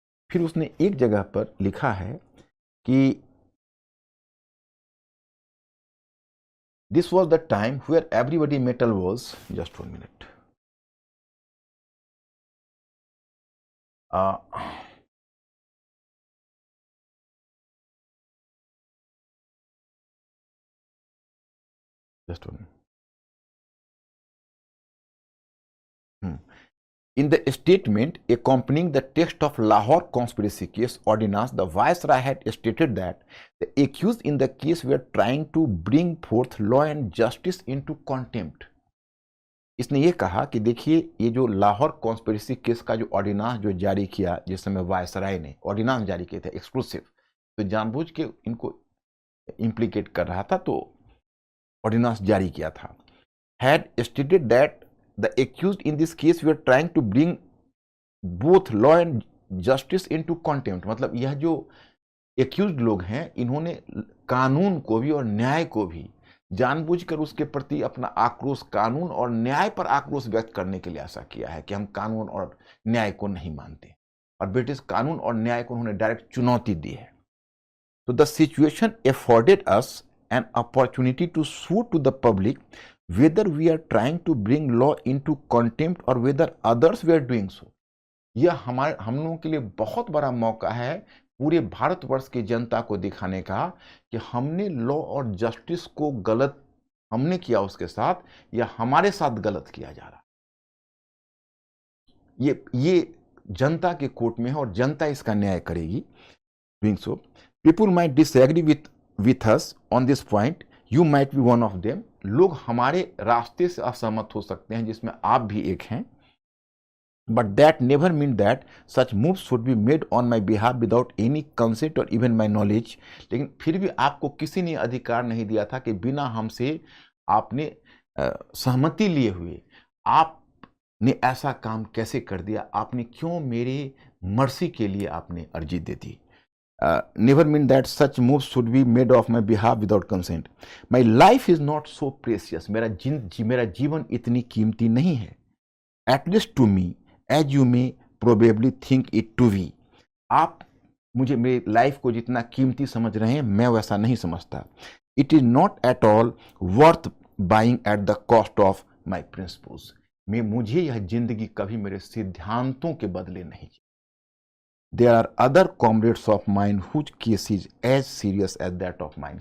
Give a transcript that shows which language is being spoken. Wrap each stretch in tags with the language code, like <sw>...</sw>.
<hi>फिर उसने एक जगह पर लिखा है कि</hi> <en>This was the time where everybody mettle was, just 1 minute, just 1 minute. In the statement accompanying the text of Lahore conspiracy case ordinance, the Viceroy had stated that the accused in the case were trying to bring forth law and justice into contempt.</en> <hi>इसने ये कहा कि देखिए, ये जो Lahore conspiracy case का जो ordinance जो जारी किया, जिस समय वायसराय ने ऑर्डिनेंस जारी किए थे एक्सक्लूसिव, तो जानबूझ के इनको इम्प्लीकेट कर रहा था, तो ऑर्डिनेंस जारी किया था।</hi> <en>Had stated that the accused in this case were trying to bring both law and justice into contempt।</en> <hi>मतलब यह जो accused लोग हैं, इन्होंने कानून को भी और न्याय को भी जानबूझकर उसके प्रति अपना आक्रोश, कानून और न्याय पर आक्रोश व्यक्त करने के लिए ऐसा किया है कि हम कानून और न्याय को नहीं मानते, और ब्रिटिश कानून और न्याय को उन्होंने डायरेक्ट चुनौती दी है।</hi> <en>तो the situation afforded us an opportunity to show to the public whether we are trying to bring law into contempt or whether others were doing so।</en> <hi>यह हम लोगों के लिए बहुत बड़ा मौका है पूरे भारतवर्ष की जनता को दिखाने का कि हमने लॉ और जस्टिस को गलत हमने किया उसके साथ, या हमारे साथ गलत किया जा रहा। ये जनता के कोर्ट में है और जनता इसका न्याय करेगी।</hi> <en>Doing so people might disagree with us on this point, you might be one of them.</en> <hi>लोग हमारे रास्ते से असहमत हो सकते हैं, जिसमें आप भी एक हैं,</hi> <en>But that never mean that such move should be made on my behalf without any consent or even my knowledge.</en> <hi>लेकिन फिर भी आपको किसी ने अधिकार नहीं दिया था कि बिना हमसे आपने सहमति लिए हुए आपने ऐसा काम कैसे कर दिया, आपने क्यों मेरे मर्सी के लिए आपने अर्जी दे दी।</hi> <en>Never mean that such moves should be made of my behalf without consent. My life is not so precious।</en> <hi>मेरा जीवन इतनी कीमती नहीं है।</hi> <en>At least to me, as you may probably think it to be।</en> <hi>आप मुझे मेरी life को जितना कीमती समझ रहे हैं, मैं वैसा नहीं समझता।</hi> <en>It is not at all worth buying at the cost of my principles.</en> <hi>मुझे यह जिंदगी कभी मेरे सिद्धांतों के बदले नहीं चाहिए।</hi> <en>There are other comrades of mine whose case is as serious as that of mine.</en>